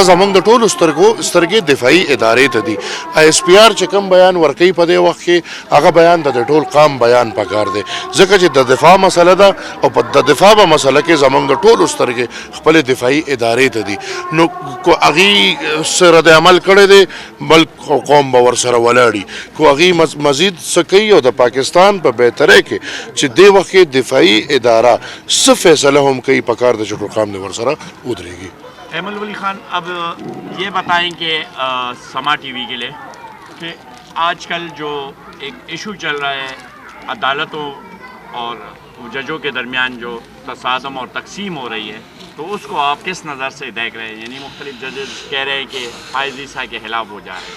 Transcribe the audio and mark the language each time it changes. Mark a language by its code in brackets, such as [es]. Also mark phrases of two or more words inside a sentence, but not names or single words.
[ps] زموږ د ټولو سترګې دفاعي ادارې ته دي ایس پی آر چې کوم بیان ورکوي په دې وخت کې هغه بیان د ټول قام بیان پکار دی ځکه چې د دفاع مسله ده او په د دفاع په مسله کې زموږ د ټولو سترګې خپل دفاعي ادارې ته دي نو کو هغې سره د عمل کړی دی ملک او قوم به ورسره ولاړي کو هغې مزید څه کوي او د پاکستان په بهترۍ کې چې دې وخت کې دفاعي اداره څه فیصله هم کوي پکار د چې ټول قام دې ورسره ودرېږي [ur] ایمل ولی خان اب یہ بتائیں کہ سما ٹی وی کے لیے کہ آج کل جو ایک ایشو چل رہا ہے عدالتوں اور ججوں کے درمیان جو تصادم اور تقسیم ہو رہی ہے تو اس کو آپ کس نظر سے دیکھ رہے ہیں یعنی مختلف ججز کہہ رہے ہیں کہ فائز عیسیٰ کے خلاف ہو جا رہے ہیں